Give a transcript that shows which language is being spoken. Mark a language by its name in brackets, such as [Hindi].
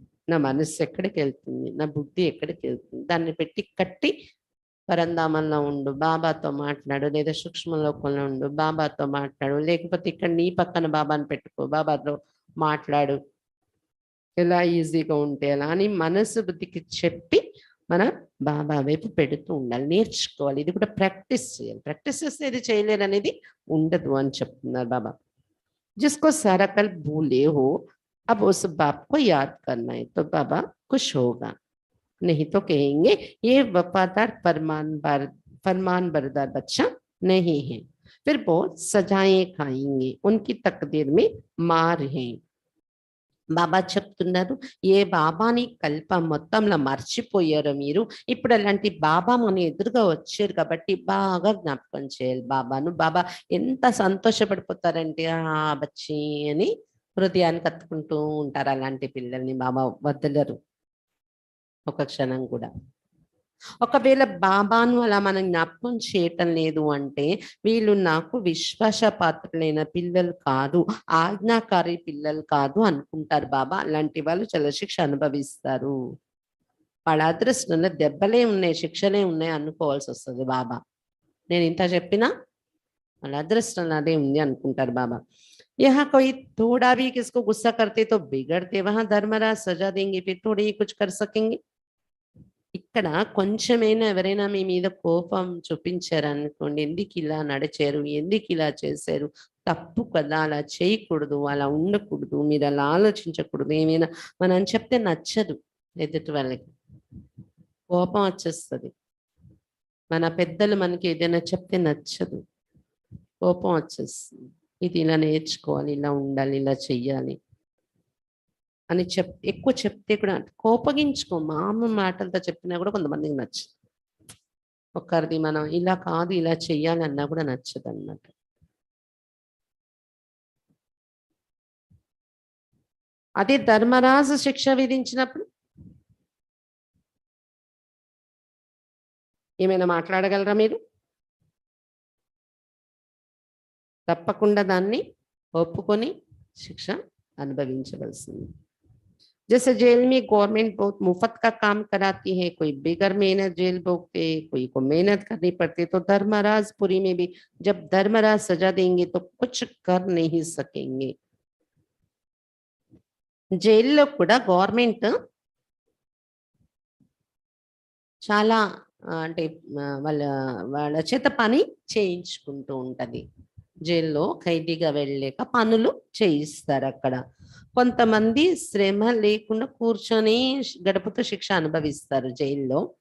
[Telugu] నా మనస్సు ఎక్కడికి వెళ్తుంది, నా బుద్ధి ఎక్కడికి వెళ్తుంది, దాన్ని పెట్టి కట్టి పరంధామంలో ఉండు, బాబాతో మాట్లాడు, లేదా సూక్ష్మలోకంలో ఉండు, బాబాతో మాట్లాడు, లేకపోతే ఇక్కడ నీ పక్కన బాబాని పెట్టుకో, బాబాతో మాట్లాడు, ఎలా ఈజీగా ఉంటే ఎలా అని మనసు బుద్ధికి చెప్పి మనం బాబా వైపు పెడుతూ ఉండాలి. నేర్చుకోవాలి. ఇది కూడా ప్రాక్టీస్ చేయాలి. ప్రాక్టీస్ చేస్తే ఇది చేయలేరు అనేది ఉండదు అని చెప్తున్నారు బాబా. [Hindi] जिसको सारा कल भूले हो, अब उस बाप को याद करना है तो बाबा खुश होगा. नहीं तो कहेंगे ये वफादार फरमान बरदार बच्चा नहीं है, फिर बहुत सजाएं खाएंगे, उनकी तकदीर में मार है. [Telugu] బాబా చెప్తున్నారు, ఏ బాబాని కల్ప మొత్తంలో మర్చిపోయారో మీరు, ఇప్పుడు అలాంటి బాబా మన ఎదురుగా వచ్చారు కాబట్టి బాగా జ్ఞాపకం చేయాలి బాబాను. బాబా ఎంత సంతోషపడిపోతారంటే ఆ బచ్చి అని హృదయాన్ని కత్తుకుంటూ ఉంటారు. అలాంటి పిల్లల్ని బాబా వదలరు ఒక క్షణం కూడా. ఒకవేళ బాబాను అలా మనం జ్ఞాపకం చేయటం లేదు అంటే వీళ్ళు నాకు విశ్వాసపాత్రులైన పిల్లలు కాదు, ఆజ్ఞాకారి పిల్లలు కాదు అనుకుంటారు బాబా. అలాంటి వాళ్ళు జలశిక్ష అనుభవిస్తారు. వాళ్ళ అదృష్టంలో దెబ్బలే ఉన్నాయి, శిక్షలే ఉన్నాయి అనుకోవాల్సి వస్తుంది బాబా. నేను ఇంత చెప్పినా వాళ్ళ అదృష్టంలో అదే ఉంది అనుకుంటారు బాబా. [Hindi] यहाँ कोई थोड़ा भी किसको गुस्सा करते तो बिगड़ते, वहां धर्मराज सजा देंगे, फिर थोड़ी ही कुछ कर सकेंगे. [Telugu] ఇక్కడ కొంచెమైనా ఎవరైనా మీ మీద కోపం చూపించారనుకోండి, ఎందుకు ఇలా నడిచారు, ఎందుకు ఇలా చేశారు, తప్పు కదా, అలా చేయకూడదు, అలా ఉండకూడదు, మీరు అలా ఆలోచించకూడదు, ఏమైనా మనం చెప్తే నచ్చదు ఎదుటి వాళ్ళకి, కోపం వచ్చేస్తుంది. మన పెద్దలు మనకి ఏదైనా చెప్తే నచ్చదు, కోపం వచ్చేస్తుంది. ఇది ఇలా నేర్చుకోవాలి, ఇలా ఉండాలి, ఇలా చెయ్యాలి అని ఎక్కువ చెప్తే కూడా కోపగించుకో, మామూలు మాటలతో చెప్పినా కూడా కొంతమందికి నచ్చదు. ఒకరిది మనం ఇలా కాదు ఇలా చెయ్యాలి అన్నా కూడా నచ్చదు అన్నమాట. అదే ధర్మరాజు శిక్ష విధించినప్పుడు ఏమైనా మాట్లాడగలరా మీరు? తప్పకుండా దాన్ని ఒప్పుకొని శిక్ష అనుభవించవలసింది. [Hindi] जैसे जेल में गवर्नमेंट बहुत मुफ्त का काम कराती है, कोई बेगर मेहनत जेल भोगते, कोई को मेहनत करनी पड़ती, तो धर्मराजपुरी में भी जब धर्मराज सजा देंगे तो कुछ कर नहीं सकेंगे. [Telugu] జైల్లో కూడా గవర్నమెంట్ చాలా అంటే వాళ్ళ చేత పని చేయించుకుంటూ ఉంటది. జైల్లో ఖైదీగా వెళ్ళలేక పనులు చేయిస్తారు. అక్కడ కొంతమంది శ్రమ లేకుండా కూర్చొని గడుపుతూ శిక్ష అనుభవిస్తారు జైల్లో.